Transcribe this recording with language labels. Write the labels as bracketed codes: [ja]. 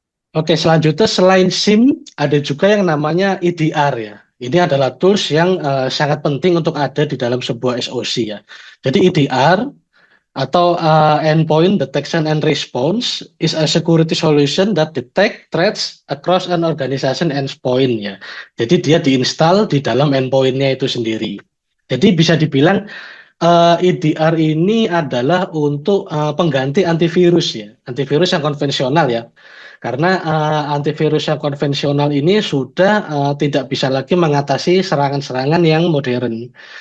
[id] Oke, selanjutnya selain SIM ada juga yang namanya EDR ya. Ini adalah tools yang sangat penting untuk ada di dalam sebuah SOC ya. Jadi EDR atau [en] Endpoint Detection and Response is a security solution that detect threats across an organization endpoint ya. [id] Jadi dia diinstal di dalam endpoint-nya itu sendiri. Jadi bisa dibilang EDR ini adalah untuk pengganti antivirus ya, antivirus yang konvensional ya. Karena antivirus yang konvensional ini sudah tidak bisa lagi mengatasi serangan-serangan yang modern.